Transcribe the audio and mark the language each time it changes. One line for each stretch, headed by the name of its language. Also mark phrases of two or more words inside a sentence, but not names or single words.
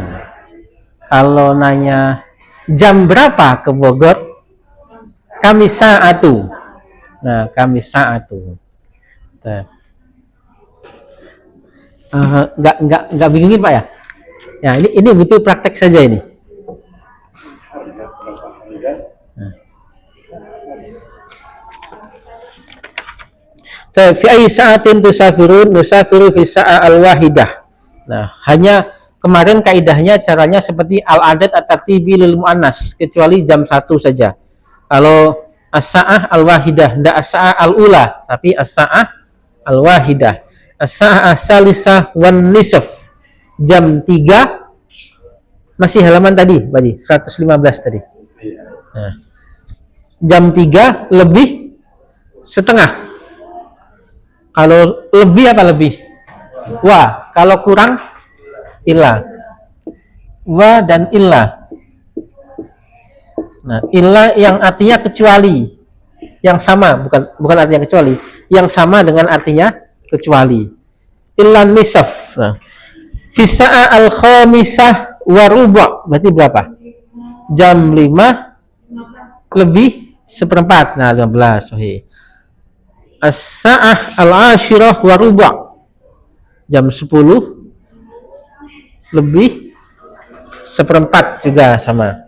Indonesian: Kalau nanya jam berapa ke Bogor? Kami saatu. Nah, kami saatu. Enggak bingungin Pak ya? Ya, ini butuh praktek saja ini.
Arabic: في أي ساعة تسافرون? نسافر في الساعة الواحدة.
Indonesian: Nah, hanya kemarin kaidahnya caranya seperti
Arabic: العدد الترتيبي للمؤنث,
Indonesian: kecuali jam 1 saja. Kalau
Arabic: الساعة الواحدة,
Indonesian: tidak
Arabic: الساعة الأولى,
Indonesian: tapi
Arabic: الساعة الواحدة. الساعة الثالثة والنصف.
Indonesian: Jam 3 masih halaman tadi, Pak Ji, 115 tadi. Nah, jam 3 lebih setengah. Kalau lebih apa lebih? Wa. Kalau kurang illa. Wa dan illa. Nah, illa yang artinya kecuali. Yang sama, bukan artinya kecuali. Yang sama dengan artinya kecuali.
Arabic: إلا نصف. Nah, في الساعة الخامسة وربع'.
Indonesian: Berarti berapa? Jam 5 lebih seperempat. Nah, 15. Sahih.
Arabic: الساعة العاشرة وربع'.
Indonesian: Jam 10 lebih seperempat juga sama.